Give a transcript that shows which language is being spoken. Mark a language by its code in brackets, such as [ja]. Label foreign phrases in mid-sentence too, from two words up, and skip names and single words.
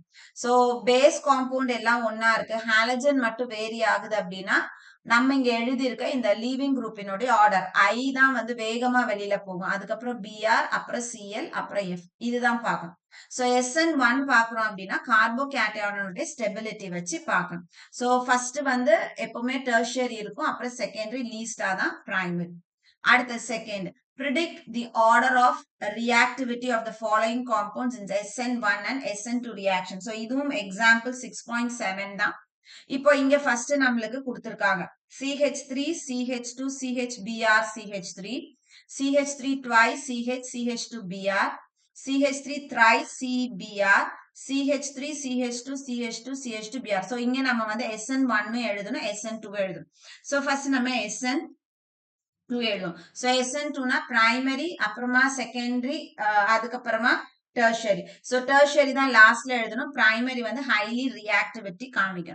[ta] சோ [en] base compound [ta] எல்லாம் ஒண்ணா இருக்கு. ஹாலஜன் மட்டும் வேரி ஆகுது அப்படின்னா, நம்ம இங்க எழுதியிருக்க இந்த லீவிங் குரூப்பினுடைய ஆர்டர் I தான் வந்து வேகமா வெளியில போகும். அதுக்கப்புறம் Br, அப்புறம் Cl, அப்புறம் F. இதுதான் பார்க்கணும். சோ SN1 பார்க்குறோம் அப்படின்னா கார்போகேட்டையானுடைய ஸ்டெபிலிட்டி வச்சு பார்க்கணும். சோ ஃபர்ஸ்ட் வந்து எப்பவுமே டெர்ஷியரி இருக்கும். அப்புறம் செகண்டரி லீஸ்டா தான் பிரைமரி. அடுத்த செகண்ட் [en] predict the order of reactivity of the following compounds in the SN1 and SN2 reaction. [ta] So இதுவும் example 6.7 தான். இப்போ இங்க ஃபர்ஸ்ட் நம்மளுக்கு கொடுத்திருக்காங்க CH3, CH2, CHBr, CH3, CH3 twice, CH, CH2Br, CH3 thrice, CBr, CH3, CH2, CH2, CH2Br. So இங்க நம்ம வந்து SN1 எழுதணும், SN2 எழுதணும். [en] So first [ta] நம்ம SN2 எழுதும். So SN2னா பிரைமரி, அப்புறமா செகண்டரி, அதுக்கப்புறமா டெர்ஷரி. சோ டெர்ஷரி தான் லாஸ்ட்ல எழுதணும். பிரைமரி வந்து [en] highly reactivity [ta] காமிக்கும்.